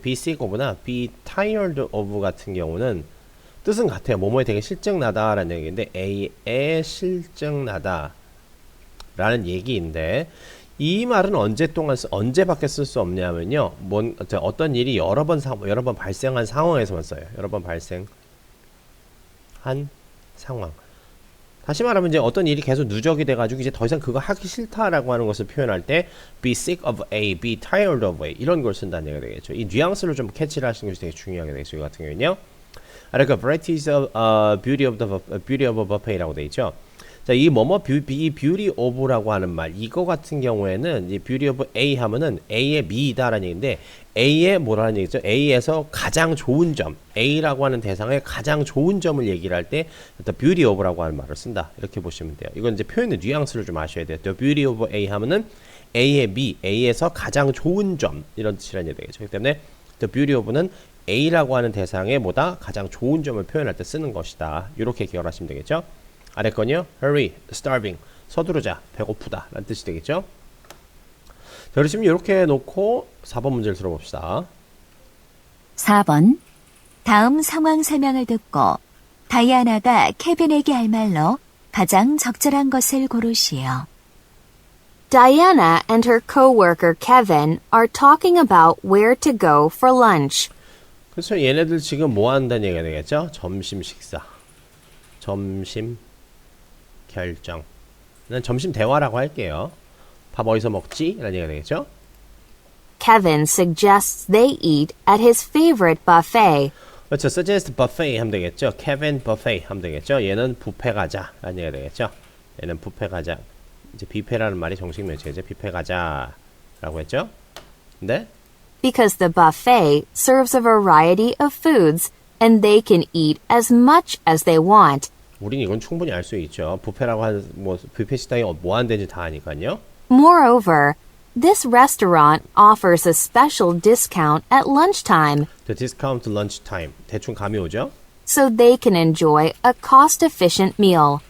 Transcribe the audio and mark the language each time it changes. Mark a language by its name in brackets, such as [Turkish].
[English] be sick of [Korean] 나 [English] be tired of [Korean] 같은 경우는 뜻은 같아요. 뭐뭐에 되게 실증나다라는 얘기인데 A에 실증나다라는 얘기인데 이 말은 언제밖에 쓸 수 없냐면요. 어떤 일이 여러 번 발생한 상황에서만 써요. 여러 번 발생한 상황. 다시 말하면 이제 어떤 일이 계속 누적이 돼가지고 이제 더 이상 그거 하기 싫다라고 하는 것을 표현할 때 [English] be sick of A, be tired of A [Korean] 이런 걸 쓴다는 얘기가 되겠죠. 이 뉘앙스를 좀 캐치를 하시는 것이 되게 중요하게 되겠죠. 이 같은 경우는요. [English] 그러니까 varieties of beauty of a buffet라고 되어 있죠. [Korean] 자, 이 [English] beauty of [Korean] 라고 하는 말, 이거 같은 경우에는 이 beauty of A 하면은 A의 미이다라는 얘기인데 A의 뭐라는 얘기죠? A에서 가장 좋은 점, A라고 하는 대상의 가장 좋은 점을 얘기를 할 때 [English] the beauty of [Korean] 라고 하는 말을 쓴다. 이렇게 보시면 돼요. 이건 이제 표현의 뉘앙스를 좀 아셔야 돼요. [English] the beauty of A [Korean] 하면은 A의 미, A에서 가장 좋은 점 이런 뜻이라는 얘기 되겠죠. 그렇기 때문에 [English] the beauty of [Korean] 는 A라고 하는 대상의 뭐다? 가장 좋은 점을 표현할 때 쓰는 것이다. 이렇게 기억하시면 되겠죠. 아래 건요. [English] Hurry, starving. [Korean] 서두르자, 배고프다 라는 뜻이 되겠죠. 자, 그러시면 이렇게 놓고 4번 문제를 들어봅시다. 4번. 다음 상황 설명을 듣고 다이아나가 케빈에게 할 말로 가장 적절한 것을 고르시오. [English] Diana and her coworker Kevin are talking about where to go for lunch. [Korean] 그렇죠. 얘네들 지금 뭐 한다는 얘기가 되겠죠. 점심 식사. 점심 결정. 난 점심 대화라고 할게요. 밥 어디서 먹지? 라는 얘기가 되겠죠. [English] Kevin suggests they eat at his favorite buffet. [Korean] 그렇죠. [English] suggest buffet [Korean] 하면 되겠죠. [English] Kevin buffet [Korean] 하면 되겠죠. 얘는 뷔페 가자 라는 얘기가 되겠죠. 얘는 뷔페 가자. 이제 뷔페라는 말이 정식 명칭이죠. 뷔페 가자 라고 했죠. 근데 [English] because the buffet serves a variety of foods and they can eat as much as they want. [Korean] 우린 이건 충분히 알 수 있죠. 뷔페라고 하는 뭐 뷔페 식당이 뭐 하는지 다 아니까요. [English] Moreover, this restaurant offers a special discount at lunchtime, The discount lunch time. [Korean] 대충 감이 오죠? [English] so they can enjoy a cost-efficient meal.